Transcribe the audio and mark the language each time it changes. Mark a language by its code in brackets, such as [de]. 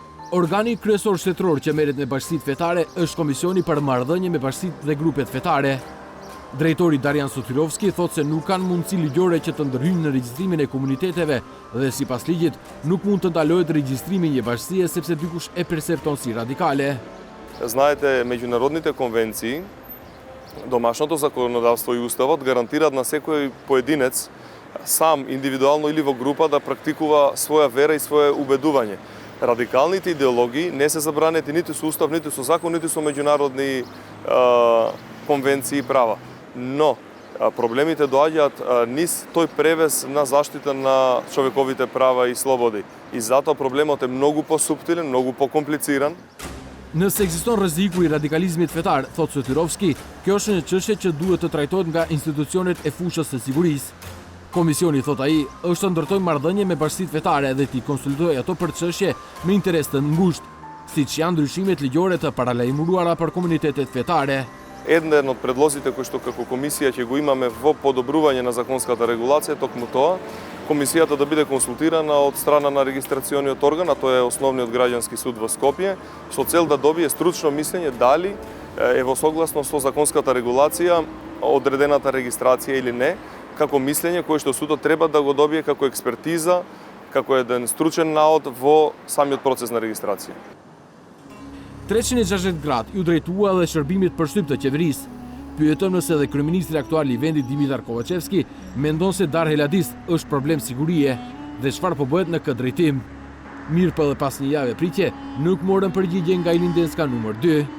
[sq] Organi kryesor shtetëror që merret me bashkitë fetare është Komisioni për Marrëdhënie me Bashkitë dhe Grupet Fetare. Drejtori Darian Sotyrovski thotë se nuk kanë mundësi ligjore që të ndërhyjnë në regjistrimin e komuniteteve dhe sipas ligjit nuk mund të ndalohet regjistrimi i një bashkie sepse dikush e percepton si radikale. [mk] Знаете, международните конвенции, домашното законодавство и уставот гарантираат на секој поединец сам, индивидуално или во група да практикува своја вера и свое убедување. Радикалните идеологии не се забранети ниту со устав, ниту со закон, ниту со меѓународни конвенции и права. Но проблемите доаѓаат низ тој превес на заштита на човековите права и слободи. И затоа проблемот е многу посуптилен, многу покомплициран. [sq] Nëse ekziston rreziku i radikalizmit fetar, thot Sotyrovski, kjo është një çështje që duhet të trajtohet nga institucionet e fushës së sigurisë. Komisioni, thot ai, është të ndërtojë marrëdhënie me bashkitë fetare dhe t'i konsultojë ato për çështje me interes të ngushtë, siç janë ndryshimet ligjore të paralajmëruara për komunitetet fetare. [mk] Еден од предлозите кои што како комисија ќе го имаме во подобрување на законската регулација токму тоа, комисијата да биде консултирана од страна на регистрациониот орган, а тоа е Основниот граѓански суд во Скопје, со цел да добие стручно мислење дали е во согласно со законската регулација одредената регистрација или не, како мислење кое што судот треба да го добие како експертиза, како еден стручен наод во самиот процес на регистрација. [sq] 360 gradë ju drejtua dhe shërbimit për shtyp të qeverisë. Pyetëm nëse edhe kryeministri aktual i vendit Dimitar Kovacevski mendon se Dar el Hadis është problem sigurie dhe çfarë po bëhet në këtë drejtim. Mirë po edhe pas një jave pritje, nuk morën përgjigje nga Ilindenska numër 2.